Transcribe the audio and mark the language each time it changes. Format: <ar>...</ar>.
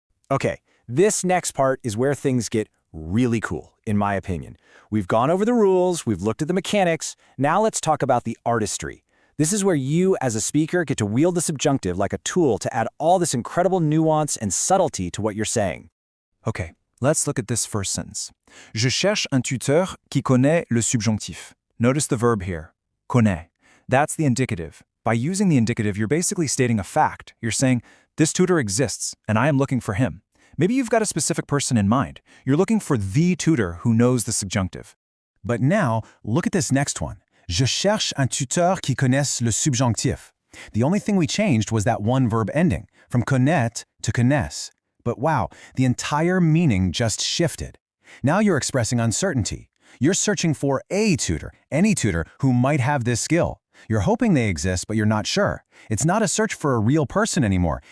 <en>Okay, this next part is where things get really cool, in my opinion. We've gone over the rules, we've looked at the mechanics, now let's talk about the artistry. This is where you, as a speaker, get to wield the subjunctive like a tool to add all this incredible nuance and subtlety to what you're saying. Okay, let's look at this first sentence.</en> <fr>Je cherche un tuteur qui connaît le subjonctif.</fr> <en>Notice the verb here, connaît. That's the indicative. By using the indicative, you're basically stating a fact. You're saying, this tutor exists, and I am looking for him. Maybe you've got a specific person in mind. You're looking for the tutor who knows the subjunctive. But now, look at this next one.</en> <fr>Je cherche un tuteur qui connaisse le subjonctif.</fr> <en>The only thing we changed was that one verb ending, from connaître to connaisse. But wow, the entire meaning just shifted. Now you're expressing uncertainty. You're searching for a tutor, any tutor who might have this skill. You're hoping they exist, but you're not sure. It's not a search for a real person anymore.</en>